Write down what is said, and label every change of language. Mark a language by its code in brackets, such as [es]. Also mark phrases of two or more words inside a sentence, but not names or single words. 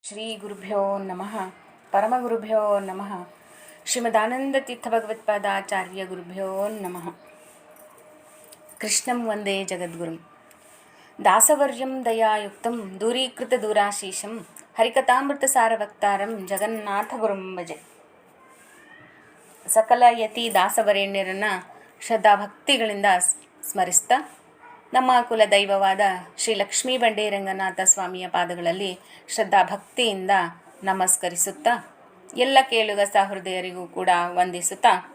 [sa] ಶ್ರೀ ಗುರುಭ್ಯೋ ನಮಃ ಪರಮಗುರುಭ್ಯೋ ನಮಃ ಶ್ರೀಮದಾನಂದತೀರ್ಥ ಭಗವತ್ಪಾದಾಚಾರ್ಯ ಗುರುಭ್ಯೋ ನಮಃ. ಕೃಷ್ಣಂ ವಂದೇ ಜಗದ್ಗುರುಂ ದಾಸವರ್ಯಂ ದಯಾಯುಕ್ತಂ ದೂರೀಕೃತ ದೂರಾಶೀಷಂ ಹರಿಕಥಾಮೃತ ಸಾರವಕ್ತಾರಂ ಜಗನ್ನಾಥ ಗುರುಂ ಭಜೆ. [kn] ಸಕಲ ಯತಿ ದಾಸವರೇಣ್ಯರನ್ನು ಶ್ರದ್ಧಾಭಕ್ತಿಗಳಿಂದ ಸ್ಮರಿಸ್ತಾ ನಮ್ಮ ಕುಲದೈವವಾದ ಶ್ರೀ ಲಕ್ಷ್ಮೀ ಬಂಡೇ ರಂಗನಾಥ ಸ್ವಾಮಿಯ ಪಾದಗಳಲ್ಲಿ ಶ್ರದ್ಧಾಭಕ್ತಿಯಿಂದ ನಮಸ್ಕರಿಸುತ್ತಾ ಎಲ್ಲ ಕೇಳುಗ ಸಹೃದಯರಿಗೂ ಕೂಡ ವಂದಿಸುತ್ತಾ